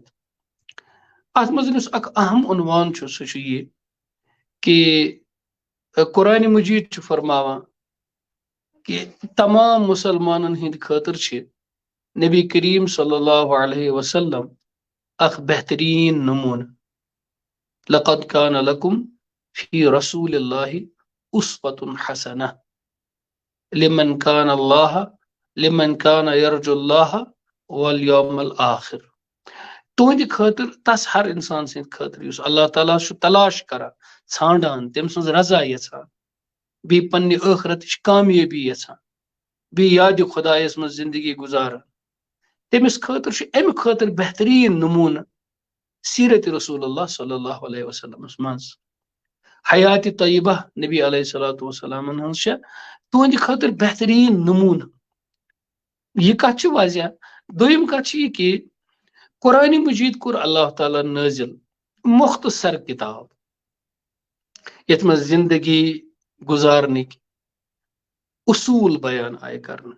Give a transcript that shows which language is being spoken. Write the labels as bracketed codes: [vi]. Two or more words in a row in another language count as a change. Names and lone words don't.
[ks] اتھ منٛز یُس اکھ اہم عنوان چھُ سُہ چھُ یہِ کہ قرآن مجیٖد چھُ فرماوان کہ تمام مسلمانن ہٕنٛدِ خٲطرٕ چھِ نبی کریم [ar] صلی اللہ علیہ وسلم [ks] اکھ بہترین نمونہٕ۔ [ar] لقد كان لكم في رسول الله أسوة حسنة لمن كان يرجو الله واليوم الآخر۔ [ks] تہنٛدِ خٲطرٕ تس ہر انسان سٕنٛدِ خٲطرٕ یُس اللہ تعالیٰ چھُ تلاش کران، ژھانڈان، تٔمۍ سٕنٛز رضا یژھان، بیٚیہِ پننہِ ٲخرتٕچ کامیٲبی یژھان، بیٚیہِ یادِ خۄدایس منٛز زندگی گزاران، تٔمِس خٲطرٕ چھُ امہِ خٲطرٕ بہتریٖن نمونہٕ سیرت [ar] رسول اللہ صلی اللہ علیہ وسلمس [ks] منٛز۔ حیات طیبہ نبی [ar] علیہ الصلوۃ والسلامن [ks] ہٕنٛز چھےٚ تُہنٛدِ خٲطرٕ بہتریٖن نمونہٕ۔ یہِ کتھ چھِ واضح۔ دوٚیِم کتھ چھِ یہِ کہ قرآن مجیٖد کوٚر اللہ تعالیٰ نٲزِل مختصر کتاب یتھ منٛز زندگی گزارنٕکۍ اصوٗل بیان آیہِ کرنہٕ۔